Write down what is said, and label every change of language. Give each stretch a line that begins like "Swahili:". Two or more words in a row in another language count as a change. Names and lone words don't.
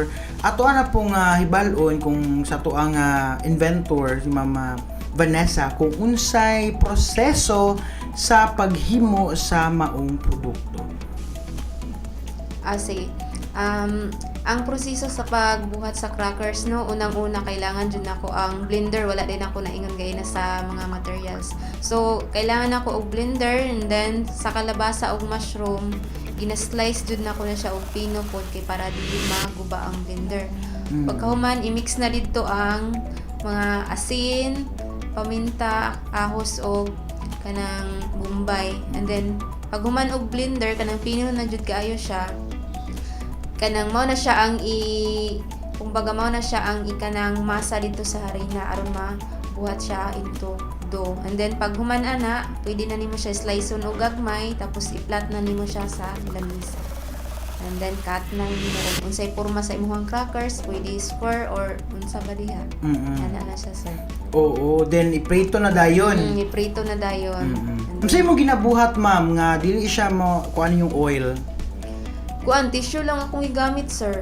Cebuano: Ato na pong hibalon kung sa tuang inventor si Mama Vanessa kung unsay proseso sa paghimo sa maong produkto. Sige. Ang proseso sa pagbuhat sa crackers, no, unang-una kailangan dyan ako ang blender. Wala din ako naingon gaya na sa mga materials. So, kailangan ako og blender,
English: and then
Cebuano: sa kalabasa og mushroom, gina-slice dyan ako na siya og pino pod kay para dili maguba ang blender. Pagkahuman, i-mix na dito ang mga asin, paminta, ahos og kanang bombay.
English: And then
Cebuano: pag human og blender kanang pino na jud kaayo siya. Kanang mao na siya ang kumbaga mao na siya ang ikanang masa dito sa harina aron mabuhat siya
English: into dough. And then
Cebuano: pag human ana, pwede na nimo siya sliceon og gagmay tapos i-flat na nimo siya sa lamisa.
English: And then
Cebuano: cut na nimo kung unsay porma sa imong crackers, pwede
English: square or
Cebuano: unsa ba diha. Ana na siya sir. Oo, then iprito na dayon. Iprito na dayon. And Unsay mo ginabuhat ma'am nga dili siya mo kuan yung oil? kuan tissue lang akong igamit sir.